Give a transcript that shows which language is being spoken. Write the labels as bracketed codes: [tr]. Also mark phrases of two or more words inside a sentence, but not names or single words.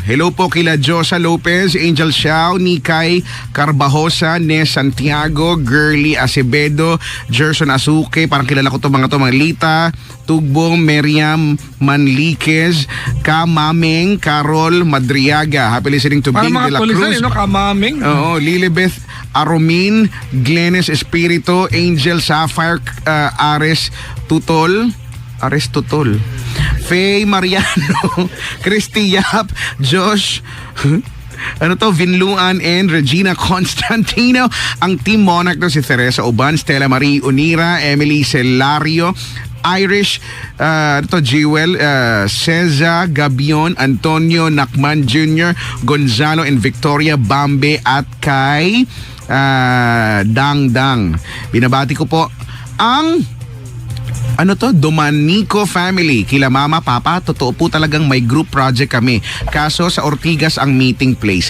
[tl] Hello po kila Josa Lopez, Angel Xiao, Nikay Carbajosa, Nes Santiago, Girly Acevedo, Gerson Asuke, parang kilala ko mga Lita Tugbong, Meriam Manliquez, Kamameng, Carol Madriaga. [en] Happy listening to Bing de la Cruz. Kamameng. [tl] Oo, Lilibeth Aromin, Glenes Espirito, Angel Sapphire, Ares Tutol, Faye Mariano, Christy Yap, Josh, Vinluan, and Regina Constantino. Ang Team Monarch si Teresa Uban, Stella Marie Unira, Emily Celario, Irish, Jewel, Ceza Gabion, Antonio Nakman Jr., Gonzalo and Victoria Bambe, at kay Dang. Binabati ko po ang Domanico family. Kila mama, papa, totoo po talagang may group project kami. Kaso sa Ortigas ang [en] meeting place.